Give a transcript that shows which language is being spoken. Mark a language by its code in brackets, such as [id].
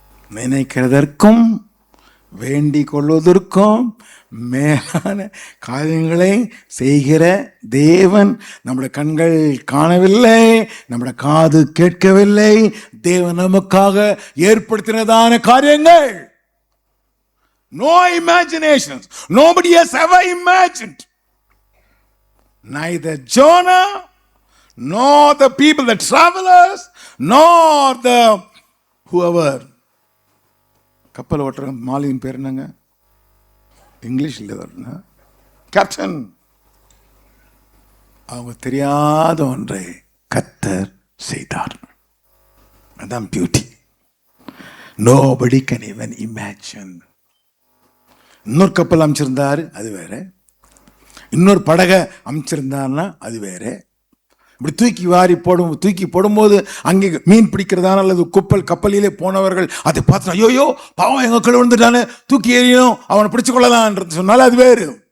[ta] நினைக்கிறதற்கும் வேண்டிக் கொள்வதற்கும் மேலான காரியங்களை செய்கிற தேவன். நம்முடைய கண்கள் காணவில்லை, நம்முடைய காது கேட்கவில்லை, தேவன் நமக்காக ஏற்படுத்தினதான காரியங்கள். [en] No imaginations. Nobody has ever imagined. Neither Jonah, nor the people, the travelers, nor the whoever. [ta] கப்பல் ஓட்டுற மாலியின் பேர் என்னங்க? இங்கிலீஷில் வரணும், கேப்டன். அவங்க தெரியாத ஒன்றை கர்த்தர் செய்தார். அதான் beauty. [en] Nobody can even imagine. [ta] இன்னொரு கப்பல் அமைச்சிருந்தாரு, அது வேற. இன்னொரு படகை அமைச்சிருந்தாருன்னா அது வேற. இப்படி தூக்கி போடும்போது அங்கே மீன் பிடிக்கிறதான அல்லது கப்பலிலே போனவர்கள் அதை பார்த்து ஐயோ பாவம் எங்க கீழே விழுந்துட்டானே, தூக்கி எறியணும், அவனை பிடிச்சு கொள்ளலாம் சொன்னாலும் அது வேறு.